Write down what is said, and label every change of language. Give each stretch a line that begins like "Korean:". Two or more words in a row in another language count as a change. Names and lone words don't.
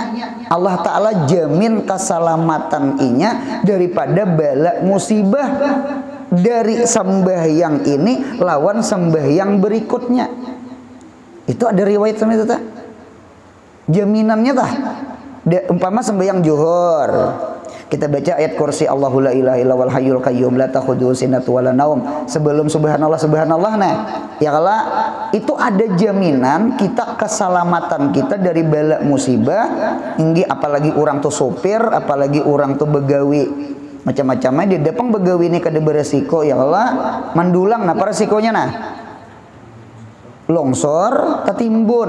Banjar: Allah Ta'ala jamin keselamatan inya daripada bala musibah dari sembahyang ini lawan sembahyang berikutnya. Itu ada riwayat sama itu tak? Jaminannya tak? Umpama sembahyang zuhur kita baca ayat kursi
Arabic: الله لا إله إلا هو الحي القيوم لا تأخذه سنة ولا نوم
Banjar: sebelum
Arabic: سبحان الله سبحان الله
Banjar: nah ya kala itu ada jaminan kita keselamatan kita dari bala musibah inggi apalagi orang tuh sopir apalagi orang tuh begawi macam-macamnya di depan begawi ini kada beresiko ya kala mandulang nah apa resikonya nah longsor tetimbun.